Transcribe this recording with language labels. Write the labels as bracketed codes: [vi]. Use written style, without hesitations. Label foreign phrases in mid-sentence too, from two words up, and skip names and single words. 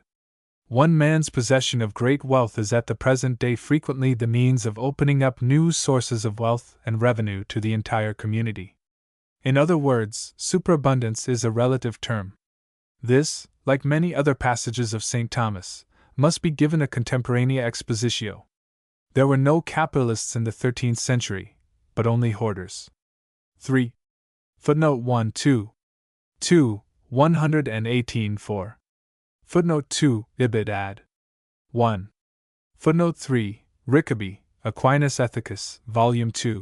[en] One man's possession of great wealth is at the present day frequently the means of opening up new sources of wealth and revenue to the entire community. In other words, superabundance is a relative term. This, like many other passages of St. Thomas, must be given a [la] contemporanea expositio. [en] There were no capitalists in the 13th century, but only hoarders. 3. Footnote 1 2. 118 4. Footnote 2, Ibid ad. 1. Footnote 3, Rickaby, Aquinas Ethicus, Volume 2.